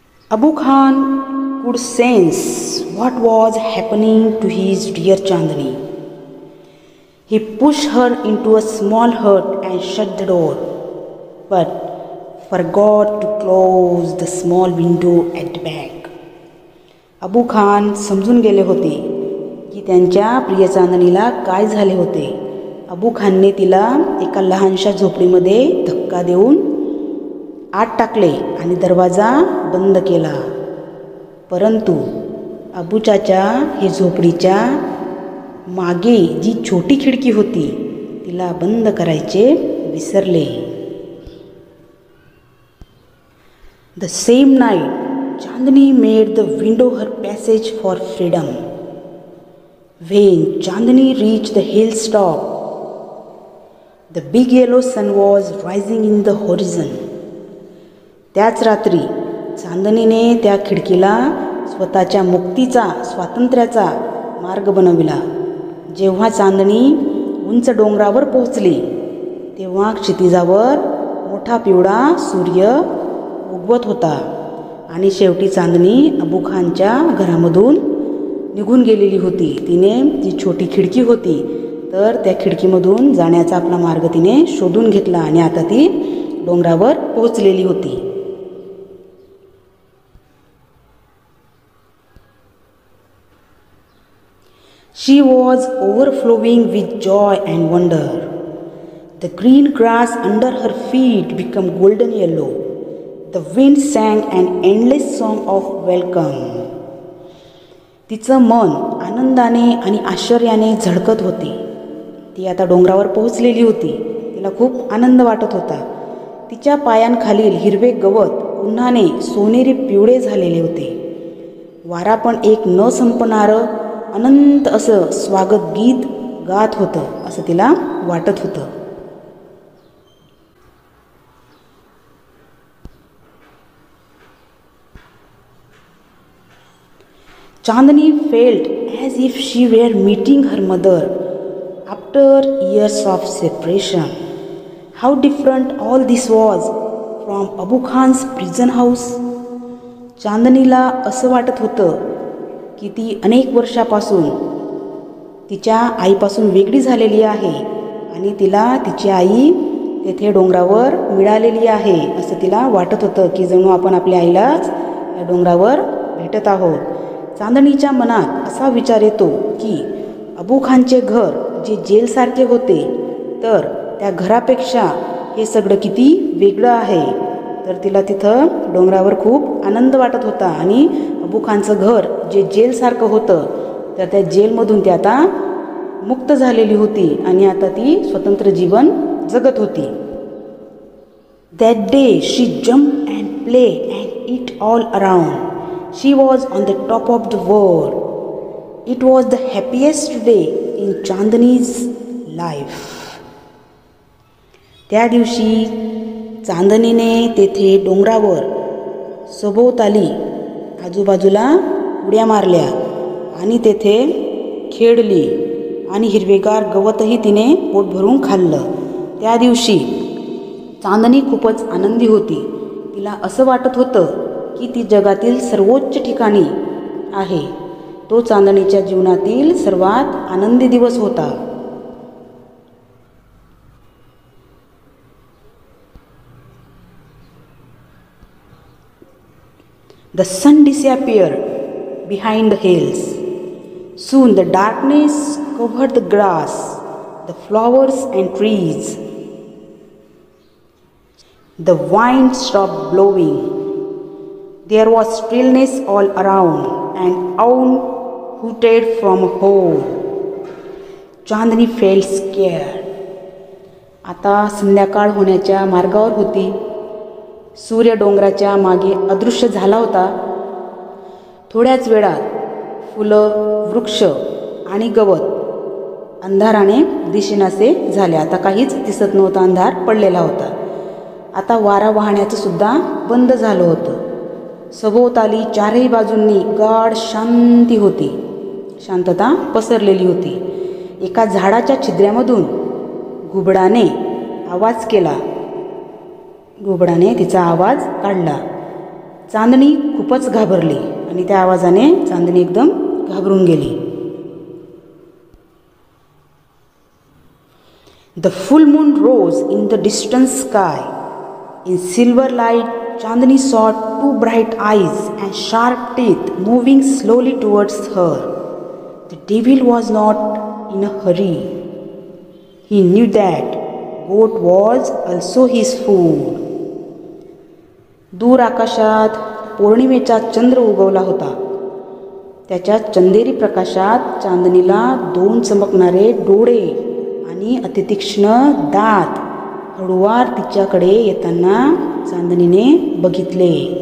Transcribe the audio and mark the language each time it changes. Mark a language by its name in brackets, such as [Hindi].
[English] Abu Khan could sense what was happening to his dear Chandani. He pushed her into a small hut and shut the door, but forgot to close the small window at the back. [Marathi] Abu Khan समजून गेले होते की त्यांच्या प्रिय चांदणीला काय झाले होते. अबू खानने तिला एका लहानशा झोपडीमध्ये धक्का देऊन आत टाकले आणि दरवाजा बंद केला. परंतु अबू चाचा हे झोपडीच्या मागे जी छोटी खिडकी होती तिला बंद करायचे विसरले. [English] The same night, Chandani made the window her passage for freedom. When Chandani reached the hilltop, the big yellow sun was rising in the horizon. [Marathi] त्याच रात्री चांदणीने त्या खिडकीला स्वतःच्या मुक्तीचा स्वातंत्र्याचा मार्ग बनविला. जेव्हा चांदणी उंच डोंगरावर पोहोचली तेव्हा क्षितिजावर मोठा पिवळा सूर्य उगवत होता आणि शेवटी चांदणी अबू खानच्या घरामधून निघून गेलेली होती. तिने जी छोटी खिडकी होती तर त्या खिडकीमधून जाण्याचा आपला मार्ग तिने शोधून घेतला आणि आता ती डोंगरावर पोहोचलेली होती. [English] She was overflowing with joy and wonder. The green grass under her feet became golden yellow. The wind sang an endless song of welcome. [Marathi] तिचं मन आनंदाने आणि आश्चर्याने झळकत होते. ती आता डोंगरावर पोहोचलेली होती. तिला खूप आनंद वाटत होता. तिच्या पायांखालील हिरवे गवत उन्हाने सोनेरी पिवळे झालेले होते. वारा पण एक न संपणारं अनंत असं स्वागत गीत गात होतं असं तिला वाटत होतं. [English] Chandani felt as if she were meeting her mother after years of separation. How different all this was from Abu Khan's prison house. [Marathi] चांदनीला असं वाटत होतं की ती अनेक वर्षापासून तिच्या आईपासून वेगळी झालेली आहे आणि तिला तिची आई तेथे डोंगरावर मिळालेली आहे असं तिला वाटत होतं की जणू आपण आपल्या आईलाच या डोंगरावर भेटत आहोत. चांदणीच्या मनात असा विचार येतो की अबू खानचे घर जे जेलसारखे होते तर त्या घरापेक्षा हे सगळं किती वेगळं आहे. तर तिला तिथं डोंगरावर खूप आनंद वाटत होता आणि अबू खानचं घर जे जेलसारखं होतं तर त्या जेलमधून ती आता मुक्त झालेली होती आणि आता ती स्वतंत्र जीवन जगत होती. [English] That day she jumped and played and eat all around. She was on the top of the world. It was the happiest day in Chandani's life. [Marathi] त्या दिवशी चांदणीने तेथे डोंगरावर सभोवताली आजूबाजूला उड्या मारल्या आणि तेथे खेळली आणि हिरवेगार गवतही तिने पोट भरून खाल्लं. त्या दिवशी चांदणी खूपच आनंदी होती. तिला असं वाटत होतं की ती जगातील सर्वोच्च ठिकाणी आहे. तो चांदणीच्या जीवनातील सर्वात आनंदी दिवस होता. [English] The sun disappeared behind the hills. Soon the darkness covered the grass, the flowers and trees. The wind stopped blowing. There was stillness all around. An owl hooted from a hole. Chandni felt scared. [Marathi] आता संध्याकाळ होण्याच्या मार्गावर होती. सूर्य डोंगराच्या मागे अदृश्य झाला होता. थोड्याच वेळात फुलं, वृक्ष आणि गवत अंधाराने दिसेनासे झाले. आता काहीच दिसत नव्हतं, अंधार पडलेला होता. आता वारा वाहण्याचं सुद्धा बंद झालं होतं. सभोवताली चारही बाजूंनी गाढ शांती होती. शांतता पसरलेली होती. एका झाडाच्या छिद्र्यामधून घुबडाने आवाज केला. घुबडाने तिचा आवाज काढला. चांदणी खूपच घाबरली आणि त्या आवाजाने चांदणी एकदम घाबरून गेली. [English] The full moon rose in the distant sky. In silver light, Chandni saw two bright eyes and sharp teeth moving slowly towards her. The devil was not in a hurry. He knew that goat was also his food. [Marathi] दूर आकाशात पौर्णिमेचा चंद्र उगवला होता. त्याच्या चंदेरी प्रकाशात चांदणीला दोन चमकणारे डोळे आणि अतितीक्ष्ण दात हळूवार तिच्याकडे येताना चांदणीने बघितले.